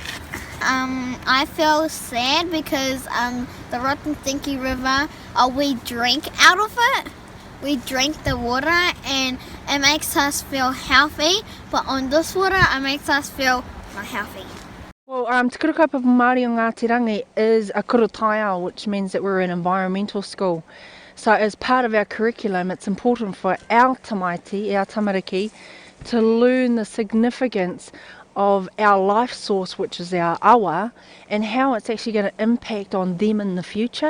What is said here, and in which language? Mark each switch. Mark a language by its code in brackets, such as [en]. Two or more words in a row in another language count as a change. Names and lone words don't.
[en] I feel sad because the rotten stinky river, we drink out of it. We drink the water and it makes us feel healthy, but on this water it makes us feel not healthy. Well, Te Kaupapa Māori o Ngāti Rangi is a [mi] kura taiao, [en] which means that we're an environmental school. So as part of our curriculum, it's important for our tamaiti, our tamariki, to learn the significance of our life source, which is our awa, and how it's actually going to impact on them in the future.